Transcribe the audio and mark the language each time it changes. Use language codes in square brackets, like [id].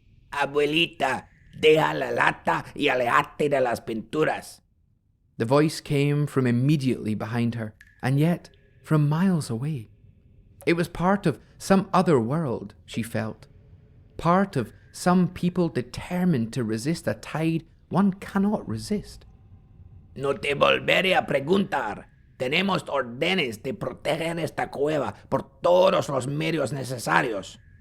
[es] Abuelita, deja la lata y alejate de las pinturas. [en] The voice came from immediately behind her, and yet from miles away. It was part of some other world, she felt. Part of some people determined to resist a tide one cannot resist. [es] No te volveré a preguntar. Tenemos órdenes de proteger esta cueva por todos los medios necesarios.